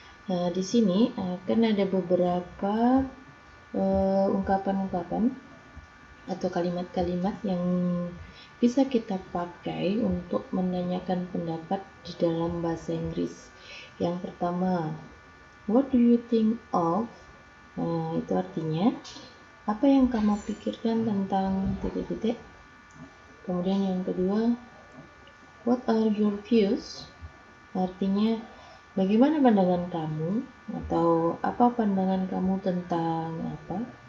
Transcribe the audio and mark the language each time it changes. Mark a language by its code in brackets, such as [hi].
[id] Nah, di sini akan ada beberapa ungkapan-ungkapan atau kalimat-kalimat yang bisa kita pakai untuk menanyakan pendapat di dalam bahasa Inggris. Yang pertama, [en] what do you think of? [id] Nah, itu artinya apa yang kamu pikirkan tentang titik-titik. Kemudian yang kedua, [en] what are your views? [id] Artinya bagaimana pandangan kamu atau apa pandangan kamu tentang apa?